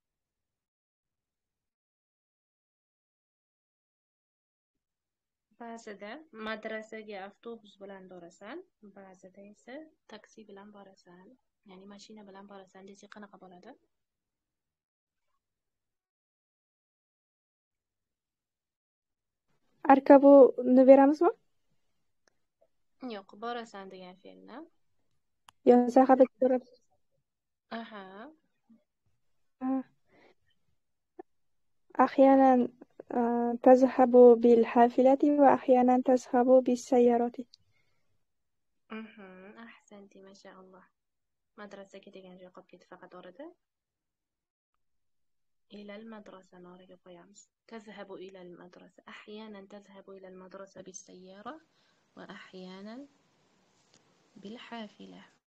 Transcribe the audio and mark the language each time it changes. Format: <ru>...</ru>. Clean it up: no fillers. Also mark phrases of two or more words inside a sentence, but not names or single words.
<uz>Ba'zida madrasaga avtobus bilan borasan, ba'zida esa taksi bilan borasan, ya'ni mashina bilan borasan desak qanaqa bo'ladi? أركبni beramizmi? Yo'q, borasan degan fe'lni. Yo, zahabga beramiz. Aha.</uz> <ar>أحيانا تذهب بالحافلة وأحيانا تذهب بالسيارة. Ahsanti, mashallah.</ar> <uz>Madrasaga degan joy qolib ketdi faqat orada.</uz> <ar>إلى المدرسة</ar> <uz>oraga qo'yamiz.</uz> <ar>تذهب إلى المدرسة. أحيانا تذهب إلى المدرسة بالسيارة وأحيانا بالحافلة.</ar>